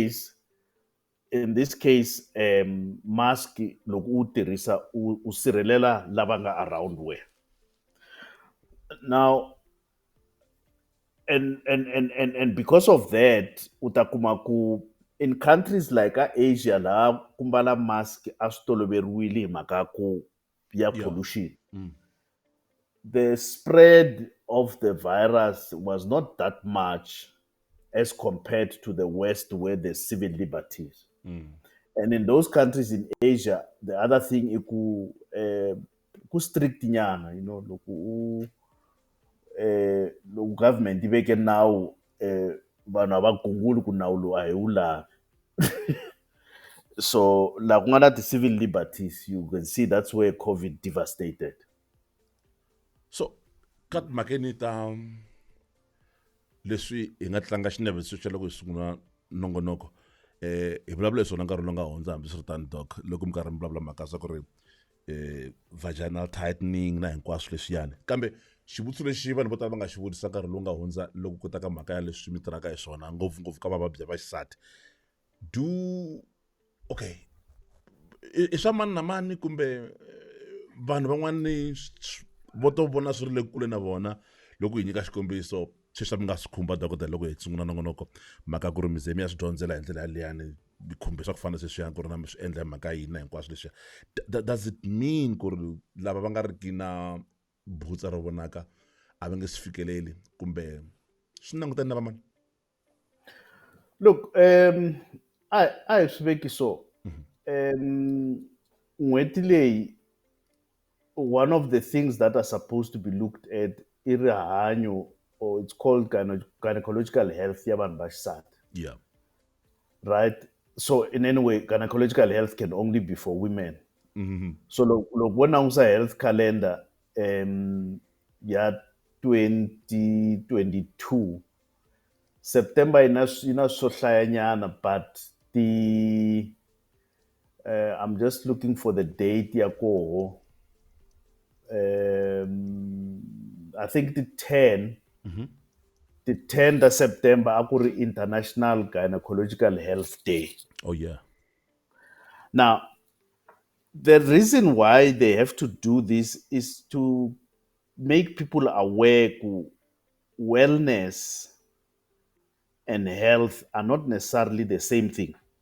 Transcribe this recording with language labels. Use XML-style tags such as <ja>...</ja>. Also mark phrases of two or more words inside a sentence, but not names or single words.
<ts>case mask loko u tirhisa u sirhelela lava nga around wena</ts> <en>now and because of that</en> <ts>u ta kuma ku</ts> <en>in countries like Asia</en> <ts>laha ku mbala mask a swi toloveriwile hi mhaka ku ya</ts> <en>pollution the spread of the virus was not that much as compared to the West where there's civil liberties. And in those countries in Asia, the other thing is</en> <ts>ku strict nyana,</ts> <en>you know,</en> <ts>loku government ibeke nawu vanhu abagunguli ku nawu lowu a hi wu lavi.</ts> <en>So</en> <ts>la ku nga na ti-civil</ts> <en>liberties, you can see that's where COVID devastated.</en> <ts>So kat makeni ta leswi hi nga tlanga xinavetiso xa loko hi sungula nongonoko hi vulavula hi swona nkarhi lowu nga hundza hambi swi ri tani doc loko mi karhi mi vulavula mhaka swa ku ri</ts> <en>vaginal tightening</en> <ts>na hinkwaswo leswiyani kambe xivutiso lexi vanhu vo tala va nga xi vutisa nkarhi lowu nga hundza loko ku ta ka mhaka ya leswi mi tirhaka hi swona ngopfungopfu ka vavabyi va xisati okay i swa mani na mani kumbe vanhu van'wani vo to vona swi ri le kule na vona loko hi nyika xikombiso sweswi mi nga swi khumba dokodela loko hi sungula nongonoko mhaka ku ri mize mi ya swi dyondzela hi ndlela yaliyani mi khumbe swa ku fana sweswiyani ku ri na mi swi endla hi mhaka yini na hinkwaswo leswiya</ts> <en>does it mean</en> <ts>ku ri lava va nga riki na butsa ro vonaka a va nge swi fikeleli kumbe swi langutani na vamani</ts> <en>Look,</en> <ts>a hi swi veki so n'hweti leyi</ts> <en>one of the things that are supposed to be looked at</en> <ts>i rihanyo</ts> <en>or it's called gynecological health</en> <ts>ya vanhu va xisati.</ts> <en>Yeah. Right? So in any way, gynecological health can only be for women. So</en> <ts>loko vo langusa</ts> <en>health calendar ya 2022 September</en> <ts>ina swo hlayanyana</ts> <en>but I'm just looking for the date</en> <ts>ya koho.</ts> <en>I think the 10th of September akuri International Gynecological Health Day. Oh yeah. Now, the reason why they have to do this is to make people aware that wellness and health are not necessarily the same thing.</en>